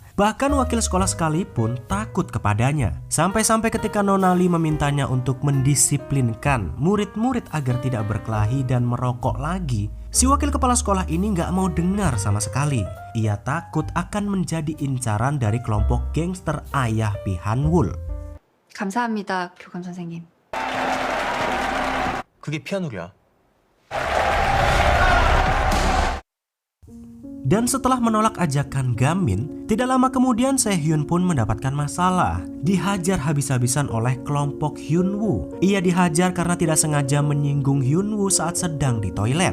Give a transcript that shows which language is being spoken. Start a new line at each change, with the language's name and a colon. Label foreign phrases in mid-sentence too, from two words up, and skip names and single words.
Indonesian: Bahkan wakil sekolah sekalipun takut kepadanya. Sampai-sampai ketika Nona Lee memintanya untuk mendisiplinkan murid-murid agar tidak berkelahi dan merokok lagi, si wakil kepala sekolah ini nggak mau dengar sama sekali. Ia takut akan menjadi incaran dari kelompok gangster ayah Pi Han-wul.
Korean: 감사합니다, 교감 선생님. 그게 피아노야.
Indonesian: Dan setelah menolak ajakan Gamin, tidak lama kemudian Se-hyun pun mendapatkan masalah. Dihajar habis-habisan oleh kelompok Hyunwoo. Ia dihajar karena tidak sengaja menyinggung Hyunwoo saat sedang di toilet.